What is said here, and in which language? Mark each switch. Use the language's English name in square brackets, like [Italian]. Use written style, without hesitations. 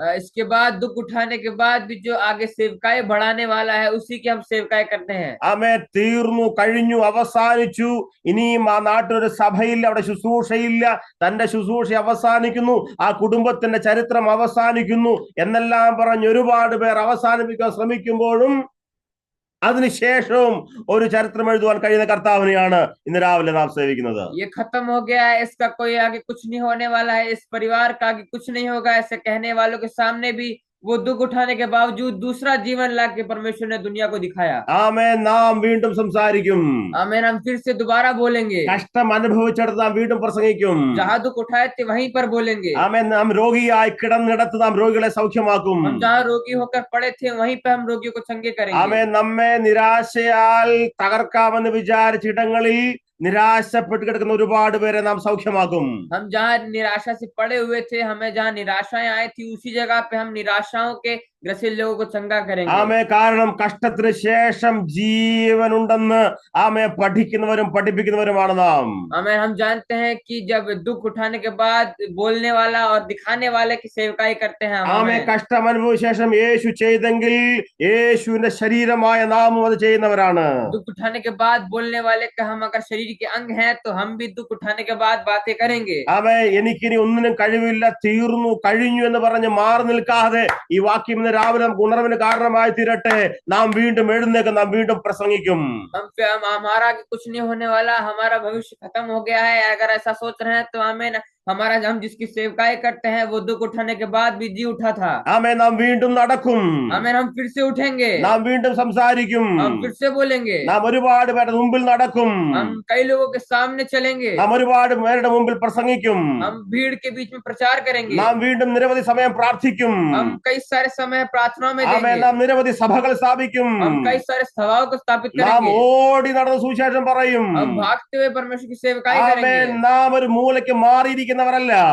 [Hindi] इसके बाद दुख उठाने के बाद भी जो आगे सेवकाई बढ़ाने वाला है, उसी की हम सेवकाई करते हैं। [Malayalam] ആമേ തീർന്നു, കഴിഞ്ഞു, അവസാനിച്ചു. ഇനിയും ആ നാട്ടിലൊരു സഭയില്ല, അവിടെ ശുശ്രൂഷയില്ല, തന്റെ ശുശ്രൂഷ അവസാനിക്കുന്നു, ആ കുടുംബത്തിന്റെ ചരിത്രം അവസാനിക്കുന്നു എന്നെല്ലാം പറഞ്ഞ് ഒരുപാട് പേർ അവസാനിപ്പിക്കാൻ ശ്രമിക്കുമ്പോഴും അതിനുശേഷവും ഒരു ചരിത്രം എഴുതുവാൻ കഴിയുന്ന കർത്താവിനെയാണ് ഇന്ന് രാവിലെ നാം സേവിക്കുന്നത്. [Hindi] ये खत्म हो गया है, इसका कोई आगे कुछ नहीं होने वाला है, इस परिवार का आगे कुछ नहीं होगा, ऐसे कहने वालों के सामने भी वो दुख उठाने के बावजूद दूसरा जीवन ला के परमेश्वर ने दुनिया को दिखाया। [Malayalam] ആമേൻ. നാം വീണ്ടും സംസാരിക്കും. [Hindi] आमीन। हम फिर से दोबारा बोलेंगे। [Malayalam] കഷ്ടം അനുഭവിച്ചെടുത്ത് നാം വീണ്ടും പ്രസംഗിക്കും. [Hindi] जहाँ दुख उठाए थे वहीं पर बोलेंगे। [Malayalam] ആമേൻ. നാം രോഗിയായി കിടന്നിടത്ത് നാം രോഗികളെ സൗഖ്യമാക്കും. [Hindi] हम जहाँ रोगी होकर पड़े थे वहीं पे हम रोगियों को चंगे करेंगे। [Malayalam] ആമേൻ. നമ്മെ നിരാശയാൽ തകർക്കാമെന്ന് വിചാരിച്ചിടങ്ങളിൽ നിരാശപ്പെട്ട് കിടക്കുന്ന ഒരുപാട് പേരെ നാം സൗഖ്യമാക്കും. [Hindi] हम जहाँ निराशा से पड़े हुए थे, हमें जहाँ निराशाएं आई थी, उसी जगह पे हम निराशाओं के ग्रसित लोगों को चंगा करेंगे। [Malayalam] ആമേ. കാരണം കഷ്ടത്തിന് ശേഷം ജീവനുണ്ടെന്ന് ആമേ പഠിക്കുന്നവരും പഠിപ്പിക്കുന്നവരുമാണ് നാം. [Hindi] हमें हम जानते हैं कि जब दुख उठाने के बाद बोलने वाला और दिखाने वाले की सेवकाई करते हैं। [Malayalam] ആമേ. കഷ്ടം അനുഭവിച്ച ശേഷം യേശു ചെയ്തെങ്കിൽ യേശുവിന്റെ ശരീരമായ നാമും അത് ചെയ്യുന്നവരാണ്. [Hindi] दुख उठाने के बाद बोलने वाले का हम अगर शरीर के अंग हैं, तो हम भी दुख उठाने के बाद बातें करेंगे। [Malayalam] ആമേ. എനിക്കിനി ഒന്നിനും കഴിവില്ല, തീർന്നു, കഴിഞ്ഞു എന്ന് പറഞ്ഞ് മാറി നിൽക്കാതെ ഈ വാക്യം ഇന്ന് രാവിലെ നമുക്ക് ഉണർവിന് കാരണമായി തീരട്ടെ. നാം വീണ്ടും എഴുന്നേൽക്കും, നാം വീണ്ടും പ്രസംഗിക്കും. [Hindi] हमारा आगे कुछ नहीं होने वाला, हमारा भविष्य खत्म हो गया है, अगर ऐसा सोच रहे हैं तो हमें हमारा हम जिसकी सेवकाई करते हैं वो दुख उठाने के बाद भी जी उठा था। [Malayalam] ആമേ. നാം വീണ്ടും നടക്കും. [Hindi] हमें हम फिर से उठेंगे। [Malayalam] നാം വീണ്ടും സംസാരിക്കും. [Hindi] हम फिर से बोलेंगे। [Malayalam] നാം ഒരുപാട് പേരുടെ മുമ്പിൽ നടക്കും. [Hindi] हम कई लोगों के सामने चलेंगे। [Malayalam] നാം ഒരുപാട് പേരുടെ മുമ്പിൽ പ്രസംഗിക്കും. [Hindi] हम भीड़ के बीच में प्रचार करेंगे। [Malayalam] നാം വീണ്ടും നിരവധി സമയം പ്രാർത്ഥിക്കും. [Hindi] हम कई सारे समय प्रार्थना में [Malayalam] ആമേ. [Hindi] देंगे। [Malayalam] നാം നിരവധി സഭകൾ സ്ഥാപിക്കും. [Hindi] हम कई सारे सभाओं को स्थापित [Malayalam] നാം [Hindi] करेंगे। [Malayalam] ഓടി നടന്ന് സുവിശേഷം പറയും. [Hindi] हम भागते हुए परमेश्वर की सेवकाई [Malayalam] ആമേ. [Hindi] करेंगे। [Malayalam] നാം ഒരു മൂലയ്ക്ക് മാറിയിരിക്കുന്നവരല്ല.